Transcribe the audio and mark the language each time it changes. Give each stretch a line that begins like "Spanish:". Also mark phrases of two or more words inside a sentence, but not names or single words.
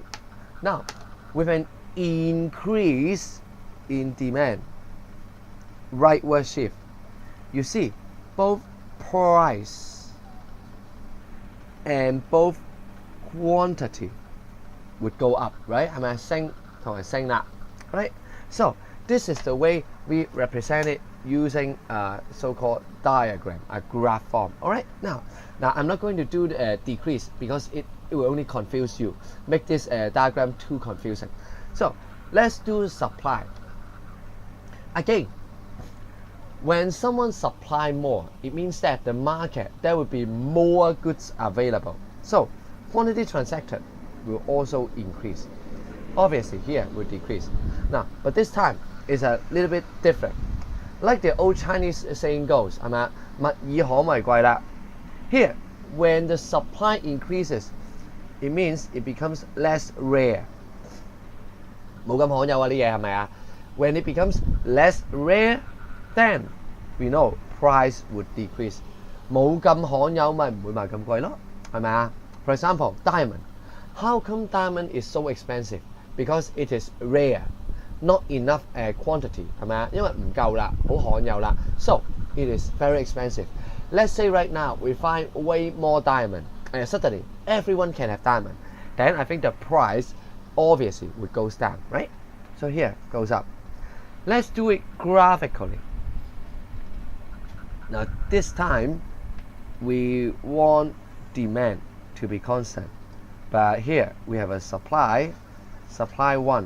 English: Now, with an increase in demand, rightward shift, you see both price and both quantity would go up, right?
Cantonese: 係咪升同埋升啦 right?
English: So this is the way we represent it using a so-called diagram, a graph form. All right. Now I'm not going to do the decrease because it will only confuse you, make this diagram too confusing. So let's do supply. Again, when someone supply more, it means that the market, there will be more goods available. So quantity transacted will also increase. Obviously here will decrease. Now, but this time is a little bit different. Like the old Chinese saying goes,
Cantonese: 係咪啊？物以罕為貴啦。
English: Here, when the supply increases, it means it becomes less rare.
Cantonese: 冇咁罕有啊啲嘢係咪啊？
English: When it becomes less rare, then we know price would decrease.
Cantonese: 冇咁罕有咪唔會賣咁貴咯，係咪啊？
English: For example, diamond. How come diamond is so expensive? Because it is rare, not enough quantity,
Cantonese: 係咪啊？因為唔夠啦，好罕有啦。
English: So it is very expensive. Let's say right now we find way more diamond, and suddenly everyone can have diamond. Then I think the price obviously would goes down, right? So here goes up. Let's do it graphically. Now this time we want demand to be constant, but here we have a supply 1.